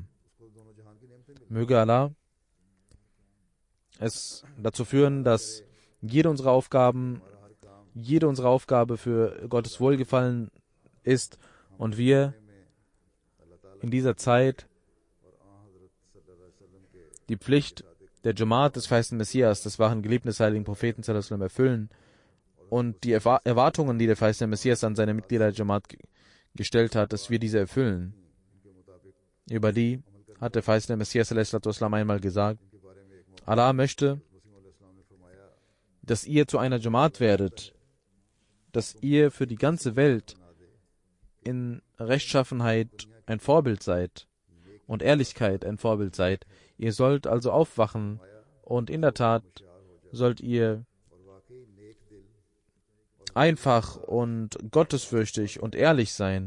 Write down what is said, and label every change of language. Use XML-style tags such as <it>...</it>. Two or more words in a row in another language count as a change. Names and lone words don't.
<de>Möge Allah es dazu führen, dass jede unserer Aufgabe für Gottes Wohlgefallen ist und wir in dieser Zeit die Pflicht der Jamaat des verheißenen Messias, des wahren Geliebten des heiligen Propheten</de> <ar>صلى الله عليه وسلم,</ar> <de>erfüllen und die Erwartungen, die der verheißene Messias an seine Mitglieder der Jamaat gestellt hat, dass wir diese erfüllen. Über die hat der verheißene Messias</de> <ar>صلى الله عليه وسلم</ar> <de>einmal gesagt, Allah möchte, dass ihr zu einer Jamaat werdet, dass ihr für die ganze Welt in Rechtschaffenheit ein Vorbild seid und Ehrlichkeit ein Vorbild seid. Ihr sollt also aufwachen und in der Tat sollt ihr einfach und gottesfürchtig und ehrlich sein.</de>